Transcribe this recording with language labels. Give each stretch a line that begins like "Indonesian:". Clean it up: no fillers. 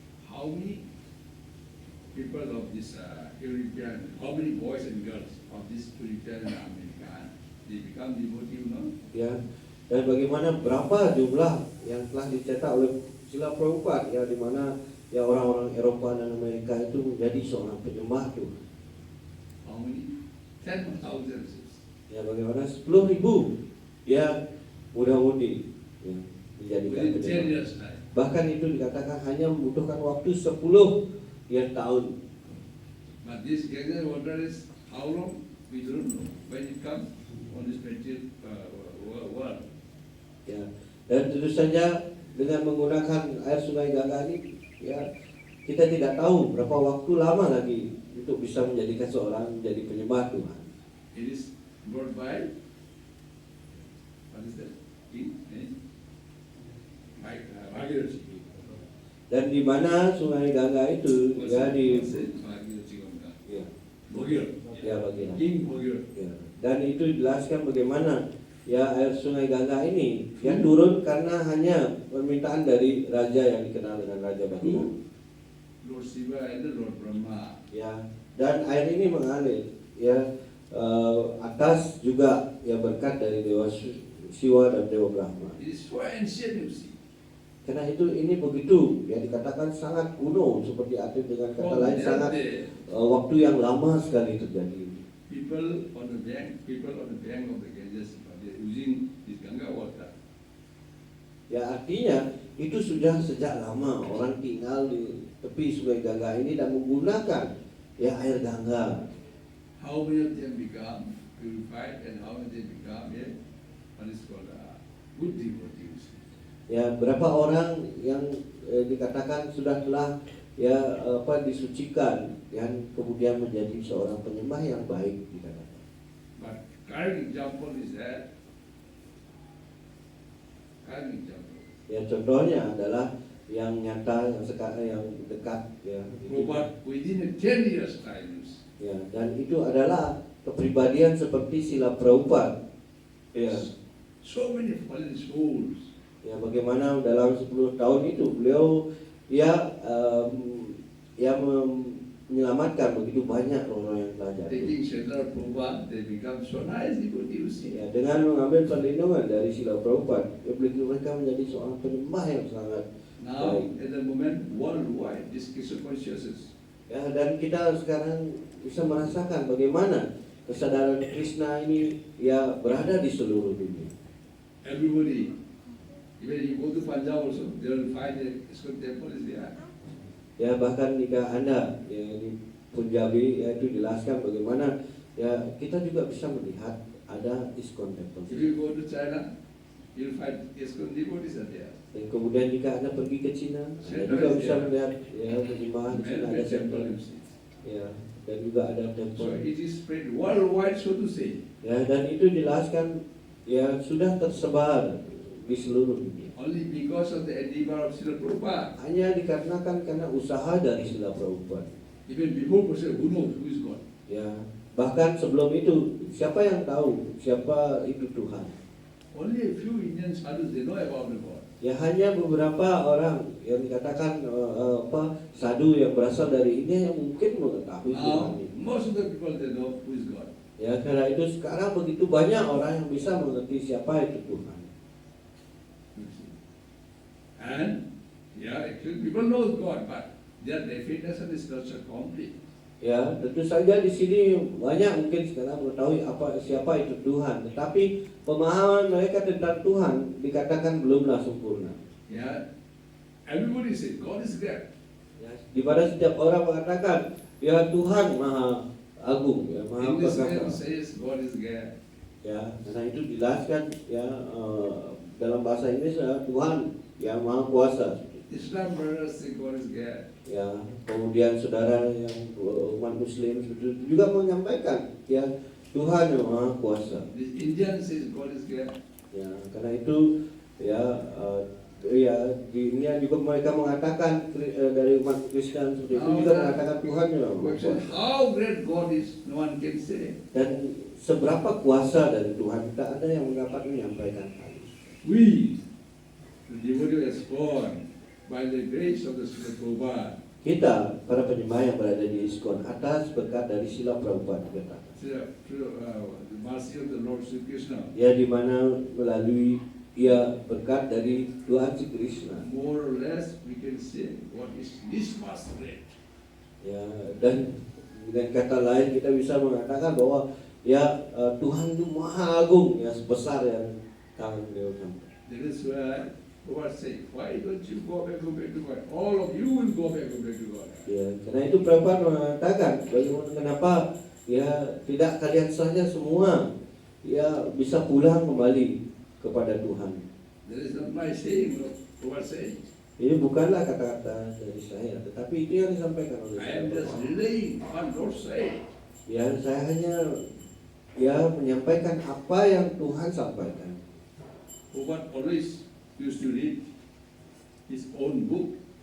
English: how many people of this European, how many boys and girls of this European and American, they become devotee, you know?
Indonesian: ya, dan bagaimana berapa jumlah yang telah dicetak oleh Srila Prabhupada ya, di mana ya orang-orang Eropa dan Amerika itu menjadi seorang penyembah Tuhan.
English: How many? 10,000.
Indonesian: Ya, bagaimana 10.000 ya muda-mudi ya, dijadikan
English: Within 10
Indonesian: penyembah.
English: years' time.
Indonesian: Bahkan itu dikatakan hanya membutuhkan waktu 10 ya tahun.
English: But this Ganges water is how long? We don't know. When it comes on this material world.
Indonesian: Ya, dan tentu saja dengan menggunakan air sungai Gangga ini ya kita tidak tahu berapa waktu lama lagi untuk bisa menjadikan seorang menjadi penyembah Tuhan.
English: It is brought by, what is that? King? Bhagirathi.
Indonesian: Dan di mana sungai Gangga itu ya di
English: Bhagirathi Ganga.
Indonesian: ya,
English: Bhagirathi.
Indonesian: ya bagian.
English: King Bhagirathi.
Indonesian: Ya. Dan itu dijelaskan bagaimana ya air sungai Gangga ini yang turun karena hanya permintaan dari raja yang dikenal dengan Raja Batu.
English: Lord Shiva and the Lord Brahma.
Indonesian: Ya, dan air ini mengalir ya atas juga ya berkat dari Dewa Siwa dan Dewa Brahma.
English: It is so ancient, you see.
Indonesian: Karena itu ini begitu ya dikatakan sangat kuno, seperti arti dengan kata lain sangat waktu yang lama sekali terjadi.
English: People on the bank of the Ganges, they are using this Ganga water.
Indonesian: Ya artinya itu sudah sejak lama orang tinggal di tepi sungai Gangga ini dan menggunakan ya air Gangga.
English: How many of them become purified and how many they become what is called good devotees.
Indonesian: Ya berapa orang yang dikatakan sudah telah ya disucikan dan kemudian menjadi seorang penyembah yang baik dikatakan.
English: But current example is that
Indonesian: Ya contohnya adalah yang nyata yang sekarang yang dekat ya.
English: Prabhupada within a 10 years time.
Indonesian: Ya, dan itu adalah kepribadian seperti Srila Prabhupada. Ya.
English: So many fallen souls.
Indonesian: Ya, bagaimana dalam 10 tahun itu beliau ya menyelamatkan begitu banyak orang yang telah jatuh.
English: Taking shelter of Prabhupada, they become so nice devotees.
Indonesian: Ya, dengan mengambil perlindungan dari Srila Prabhupada, mereka menjadi seorang penyembah yang sangat
English: Now,
Indonesian: baik.
English: at the moment, worldwide, this Krishna consciousness.
Indonesian: Ya, dan kita sekarang bisa merasakan bagaimana kesadaran Krishna ini ya berada di seluruh dunia.
English: Everybody, even you go to Punjab also, they will find the ISKCON temple is there.
Indonesian: Ya bahkan jika Anda ya, di Punjabi ya itu jelaskan bagaimana ya kita juga bisa melihat ada ISKCON temple.
English: If you go to China, you'll find ISKCON devotees are there.
Indonesian: Dan kemudian jika Anda pergi ke Cina, Anda juga bisa melihat ya penyembah di sana ada temple. Ya, dan juga ada
English: So
Indonesian: temple.
English: it is spread worldwide, so to say.
Indonesian: Ya, dan itu jelaskan ya sudah tersebar di seluruh dunia.
English: Only because of the endeavor of Srila Prabhupada.
Indonesian: Hanya dikarenakan karena usaha dari Srila Prabhupada.
English: Even before person, who knows who is God?
Indonesian: Ya, bahkan sebelum itu siapa yang tahu siapa itu Tuhan?
English: Only a few Indian sadhus, they know about the God.
Indonesian: Ya hanya beberapa orang yang dikatakan sadhu yang berasal dari India yang mungkin mengetahui Tuhan
English: Now,
Indonesian: ini.
English: most of the people, they know who is God.
Indonesian: Ya karena itu sekarang begitu banyak orang yang bisa mengerti siapa itu Tuhan.
English: You see. And, yeah, actually people know God, but their definition is not so complete.
Indonesian: Ya, tentu saja di sini banyak mungkin sekarang mengetahui siapa itu Tuhan, tetapi pemahaman mereka tentang Tuhan dikatakan belumlah sempurna.
English: Yeah, everybody says God is great.
Indonesian: Ya, di mana setiap orang mengatakan ya Tuhan Maha Agung, ya Maha
English: Englishman
Indonesian: Perkasa.
English: says God is great.
Indonesian: Ya, karena itu dijelaskan ya dalam bahasa Inggris Tuhan yang Maha Kuasa.
English: Islam brothers say God is great.
Indonesian: Ya, kemudian saudara yang umat Muslim juga menyampaikan ya Tuhan yang Maha Kuasa.
English: The Indian says God is great.
Indonesian: Ya, karena itu ya di India juga mereka mengatakan dari umat Kristen seperti itu juga mengatakan Tuhan yang Maha Kuasa.
English: How great God is, no one can say.
Indonesian: Dan seberapa kuasa dari Tuhan tidak ada yang dapat menyampaikan hal itu.
English: We, the devotee is born by the grace of the Srila Prabhupada.
Indonesian: Kita, para penyembah yang berada di ISKCON atas berkat dari Srila Prabhupada dikatakan.
English: The mercy of the Lord Sri Krishna.
Indonesian: Ya, di mana melalui berkat dari Tuhan Sri Krishna.
English: More or less we can say what is this much great.
Indonesian: Ya, dan dengan kata lain kita bisa mengatakan bahwa ya Tuhan itu Maha Agung, ya sebesar yang tangan beliau sampai.
English: That is why Prabhupada said, why don't you go back to God? All of you will go back to God.
Indonesian: Ya, karena itu Prabhupada mengatakan bagaimana kenapa ya tidak kalian saja semua ya bisa pulang kembali kepada Tuhan.
English: That is not my saying, Prabhupada said.
Indonesian: Ini bukanlah kata-kata dari saya, tetapi itu yang disampaikan oleh
English: I am just relaying what Lord said.
Indonesian: Ya, saya hanya ya menyampaikan apa yang Tuhan sampaikan.
English: Prabhupada always used to read his own book.